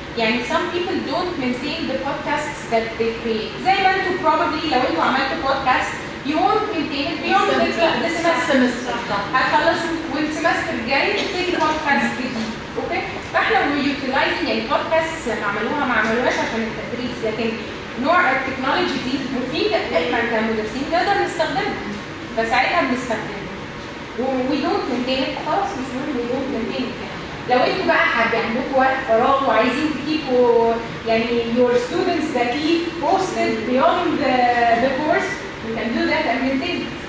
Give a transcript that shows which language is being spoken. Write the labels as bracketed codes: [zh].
[en] يعني some people don't maintain the podcasts that they create. [ar] زي ما انتوا [en] probably [ar] لو انتوا عملتوا بودكاست [en] you won't maintain it beyond the semester. [ar] هتخلصوا والسمستر الجاي تبتدي بودكاست جديد. اوكي؟ فاحنا utilizing يعني بودكاست ما عملوهاش عشان التدريس، لكن نوع التكنولوجي دي مفيده احنا كمدرسين نقدر نستخدمها، فساعتها بنستخدمها. [en] we don't maintain it [ar] خلاص مش مهم we don't maintain it يعني. لو انتوا بقى عندكم وقت فراغ وعايزين تكيبوا يعني [en] your students that keep posted beyond the course you can do that and maintain.